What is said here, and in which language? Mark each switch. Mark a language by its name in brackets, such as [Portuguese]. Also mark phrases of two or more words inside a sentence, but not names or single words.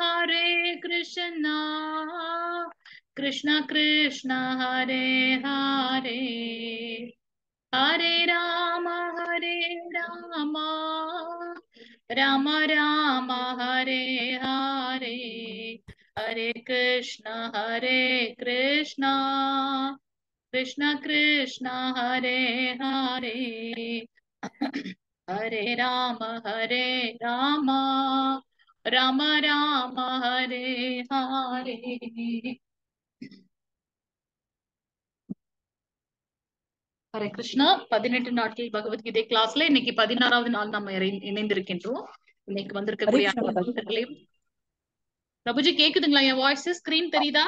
[Sanskrit] कृष्ण कृष्ण हरे हरे हरे राम राम राम हरे हरे हरे कृष्ण कृष्ण कृष्ण हरे हरे हरे राम राम राम हरे हरे [Tamil] ஹரே கிருஷ்ணா 18 நாட்கள் பகவத்கீதை கிளாஸ்ல இன்னைக்கு 16வது நாள் நம்ம இணைந்திருக்கின்றோம். இன்னைக்கு ஹரே வந்திருக்கக்கூடிய கிருஷ்ண மாதாஜி. பிரபுஜி கேக்குதுங்களா? என் [English] voice screen [Tamil] தெரியுதா?